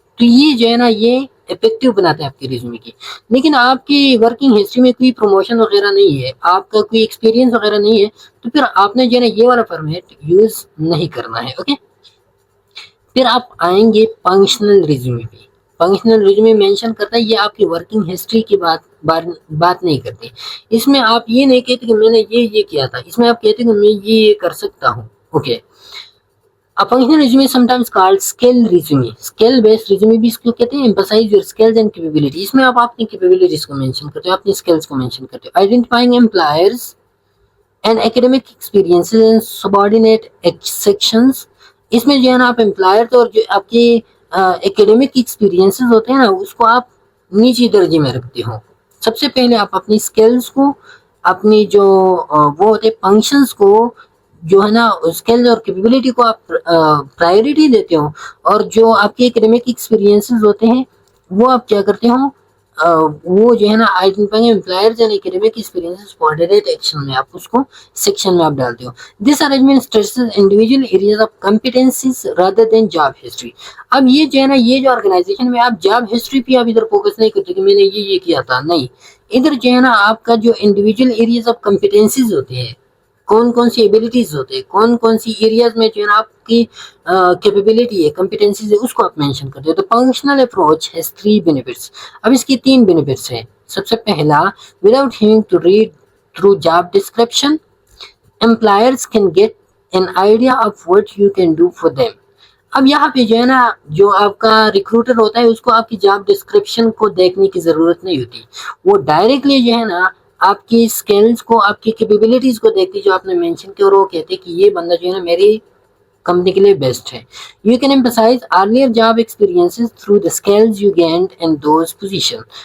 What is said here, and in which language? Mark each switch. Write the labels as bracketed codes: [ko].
[ur] تو یہ جو ہے نا یہ افیکٹو بناتا ہے آپ کی ریزیومے کی. لیکن آپ کی ورکنگ ہسٹری میں کوئی پروموشن وغیرہ نہیں ہے, آپ کا کوئی ایکسپیرینس وغیرہ نہیں ہے, تو پھر آپ نے جو ہے نا یہ والا فارمیٹ یوز نہیں کرنا ہے. اوکے, پھر آپ آئیں گے فنکشنل ریزیومے پہ. فنکشنل ریزیومے مینشن کرتا ہے یہ آپ کی ورکنگ ہسٹری کی بات نہیں کرتے. اس میں آپ یہ نہیں کہتے کہ میں نے یہ کیا تھا, اس میں آپ کہتے ہیں کہ میں یہ کر سکتا ہوں. [en] Okay, A functional resume is sometimes called skill resume. [ur] Skill based resume بھی اس کو کہتے ہیں. [en] Emphasize your skills and capabilities. [ur] اس میں آپ اپنی capabilities کو مینشن کرتے ہو, اپنی skills کو مینشن کرتے ہو. [en] Identifying employers and academic experiences and subordinate sections. [ur] اس میں جو ہے نا آپ امپلائر اور جو آپ کی ایکیڈیمک ایکسپیرینسز ہوتے ہیں نا اس کو آپ نیچے درجے میں رکھتے ہو. سب سے پہلے آپ اپنی اسکلز کو, اپنی جو وہ ہوتے فنکشنز کو جو ہے نا اسکلز اور کیپیبلٹی کو آپ پرائیورٹی دیتے ہو, اور جو آپ کے ایکیڈیمک ایکسپیرینسز ہوتے ہیں وہ آپ کیا کرتے ہو, وہ جو ہے نا [en] identifying employers and academic experiences coordinate action [ur] میں آپ اس کو سیکشن میں آپ ڈالتے ہو. [en] This arrangement stresses individual areas of competencies rather than job history. [ur] اب یہ جو ہے نا یہ جو آرگنائزیشن میں آپ جاب ہسٹری پہ آپ ادھر فوکس نہیں کرتے کہ میں نے یہ کیا تھا, نہیں, ادھر جو ہے نا آپ کا جو [en] individual areas of competencies [ur] ہوتے ہیں, کون کون سی ایبلٹیز ہوتے ہیں, کون کون سی ایریاز میں جو ہے نا آپ کی کیپیبلٹی ہے, کمپیٹنسیز ہے, اس کو آپ مینشن کرتے ہو. [en] تو functional approach has 3 benefits. [ur] اب اس کی 3 بینیفٹس ہیں. سب سے پہلا, [en] Without having to read through job description, employers can get an idea of what you can do for them. [ur] اب یہاں پہ جو ہے نا جو آپ کا ریکروٹر ہوتا ہے اس کو آپ کی جاب ڈسکرپشن کو دیکھنے کی ضرورت نہیں ہوتی، وہ ڈائریکٹلی جو ہے نا آپ کی اسکلز کو آپ کی کیپیبلٹیز کو دیکھتی جو آپ نے مینشن کی، اور وہ کہتے کہ یہ بندہ جو ہے نا میری کمپنی کے لیے بیسٹ ہے. [en] You can emphasize earlier job experiences through the skills you gained in those position.